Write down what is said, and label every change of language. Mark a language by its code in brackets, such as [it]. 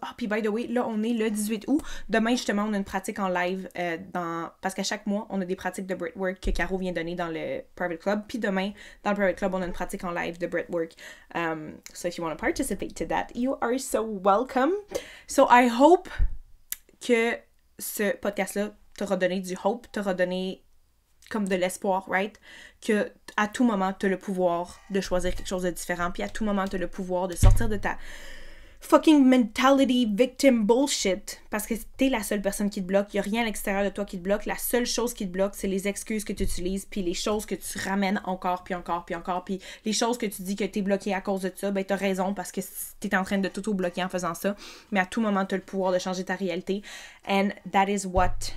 [fr] Ah, puis [en] by the way, [fr] là, on est le 18 août. Demain, justement, on a une pratique en live parce qu'à chaque mois, on a des pratiques de breathwork que Caro vient donner dans le Private Club. Puis demain, dans le Private Club, on a une pratique en live de breathwork. [en] So if you want to participate to that, you are so welcome. So I hope [fr] que ce podcast-là t'aura donné du [en] hope, [fr] t'aura donné comme de l'espoir, [en] right? [fr] Que à tout moment, t'as le pouvoir de choisir quelque chose de différent. Puis à tout moment, t'as le pouvoir de sortir de ta [en] fucking mentality victim bullshit, [fr] parce que t'es la seule personne qui te bloque, y a rien à l'extérieur de toi qui te bloque, la seule chose qui te bloque, c'est les excuses que tu utilises, puis les choses que tu ramènes encore, puis les choses que tu dis que t'es bloqué à cause de ça, ben t'as raison, parce que t'es en train de t'auto-bloquer en faisant ça, mais à tout moment, t'as le pouvoir de changer ta réalité, [en] and that is what